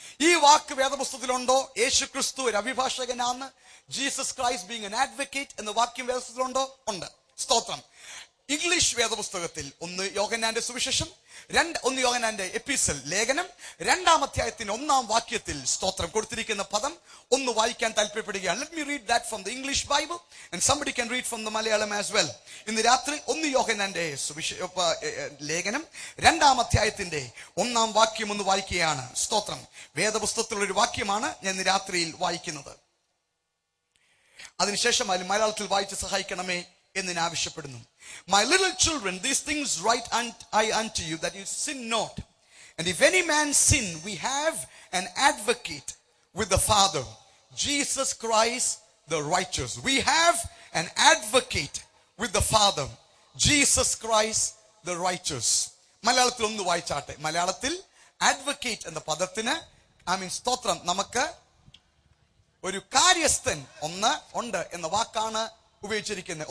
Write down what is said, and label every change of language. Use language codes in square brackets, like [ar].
[ml] ഈ വാക്ക് വേദപുസ്തകത്തിലുണ്ടോ? യേശു ക്രിസ്തു ഒരു അഭിഭാഷകനാണ്, Jesus Christ being an advocate എന്ന വാക്യം വേദപുസ്തകത്തിലുണ്ടോ? ഉണ്ട്. സ്തോത്രം. ഇംഗ്ലീഷ് വേദപുസ്തകത്തിൽ 1 യോഹന്നാന്റെ സുവിശേഷം, 1 യോഹന്നാന്റെ എപ്പിസൽ ലേഖനം 2-ാം അധ്യായത്തിന് 1-ാം വാക്യത്തിൽ സ്തോത്രം കൊടുത്തിരിക്കുന്ന പദം ഒന്ന് വായിക്കാൻ താല്പര്യപ്പെടുകയാണ്. [en] Let me read that from the English Bible and somebody can read from the Malayalam as well. [ml] ഇന്ന് രാത്രി 1 യോഹന്നാന്റെ ലേഖനം 2-ാം അധ്യായത്തിന്റെ 1-ാം വാക്യം ഒന്ന് വായിക്കുകയാണ്. സ്തോത്രം. വേദപുസ്തകത്തിലുള്ള ഒരു വാക്യമാണ് ഞാൻ ഇന്ന് രാത്രിയിൽ വായിക്കുന്നത്. അതിനുശേഷം മലയാളത്തിൽ വായിച്ച് സഹായിക്കണമേ എന്ന് ഞാൻ ആവശ്യപ്പെടുന്നു. [en] My little children, these things write I unto you, that you sin not. And if any man sin, we have an advocate with the Father, Jesus Christ the righteous. We have an advocate with the Father, Jesus Christ the righteous. [ml] മലയാളത്തിൽ ഒന്ന് വായിച്ചാട്ടെ. മലയാളത്തിൽ advocate എന്ന പദത്തിന് സ്തോത്രം നമുക്ക് ഒരു കാര്യസ്ഥൻ ഉണ്ട് എന്ന വാക്കാണ് ഉപയോഗിച്ചിരിക്കുന്നത്.